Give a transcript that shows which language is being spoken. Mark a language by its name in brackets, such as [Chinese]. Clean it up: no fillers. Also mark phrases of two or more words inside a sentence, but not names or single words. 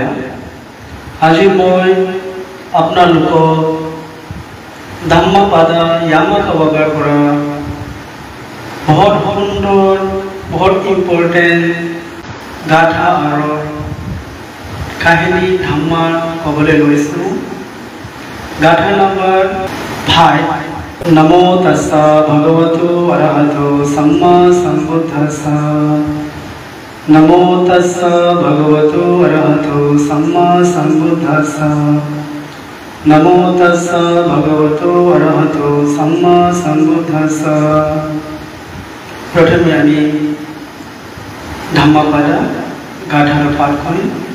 [Assamese] আজি মই আপোনালোকক ধাম্মাপাদা য়ামাকাৱাগাৰ পৰা বহুত সুন্দৰ বহুত ইম্পৰ্টেণ্ট গাথা আৰু কাহিনী ধাম্মা ক'বলৈ লৈছোঁ। গাথা নম্বৰ 5। [Pali] নমো তস্সা ভগৱতো অৰহতো সম্মা সম্বুদ্ধস্সা। नमो तस्सा भगवतो अरहतो सम्मा सम्बुद्धस्सा। नमो तस्सा भगवतो अरहतो सम्मा सम्बुद्धस्सा। [Assamese] প্ৰথমে আমি ধম্মপদ গাথাৰ পাঠ কৰিম।